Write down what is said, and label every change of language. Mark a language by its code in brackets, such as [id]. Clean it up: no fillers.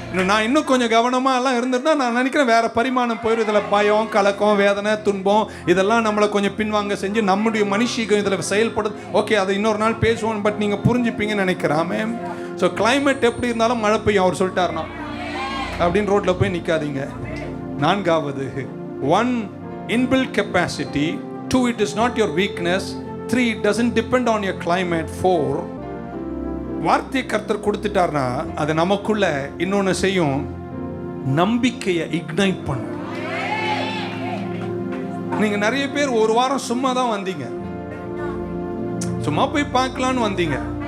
[ta] நான் இன்னும் கொஞ்சம் கவனமா எல்லாம் இருந்திருந்தா நான் நினைக்கிறேன் வேற பரிமாணம் போயிடும். இதுல பயம், கலக்கம், வேதனை, துன்பம் இதெல்லாம் நம்மளை கொஞ்சம் பின்வாங்க செஞ்சு நம்முடைய மனுஷிகம் இதுல செயல்படுது. ஓகே, அதை இன்னொரு நாள் பேசுவோம். பட் நீங்க புரிஞ்சுப்பீங்கன்னு நினைக்கிறாமே. ஸோ கிளைமேட் எப்படி இருந்தாலும் மழை பெய்யும் அவர் சொல்லிட்டாருனா அப்படின்னு ரோட்ல போய் நிக்காதீங்க. நான்காவது, [en] 1 inbuilt capacity. 2, it is not your weakness. 3, it doesn't depend on your climate. [ta] 4, வார்த்தை கர்த்தர் கொடுத்துட்டார்னா அது நமக்குள்ள இன்னொன்னு செய்யும், நம்பிக்கையை இக்னைட் பண்ணும். நீங்க நிறைய பேர் ஒரு வாரம் சும்மா தான் வந்தீங்க, சும்மா போய் பார்க்கலான்னு வந்தீங்க.